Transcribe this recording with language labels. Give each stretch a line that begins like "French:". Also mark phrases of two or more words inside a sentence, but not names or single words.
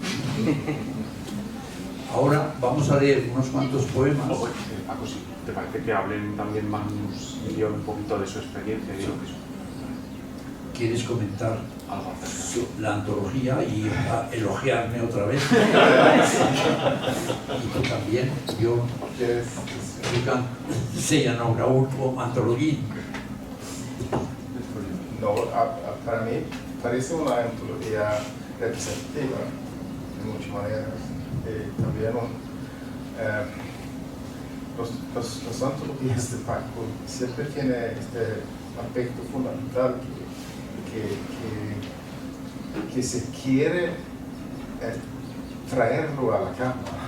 Spanish: Ahora vamos a leer unos cuantos poemas. Paco, sí, ¿te parece que hablen también Magnus y Guión un poquito de su experiencia? Sí. ¿Quieres comentar algo acerca de la antología y elogiarme otra vez? Y tú también,
Swedish: yo säga några ord om antologin.
Spanish: No, para mí parece una antología representativa de muchas maneras. También las antologías de Paco siempre tiene este aspecto fundamental que se quiere traerlo a la cama.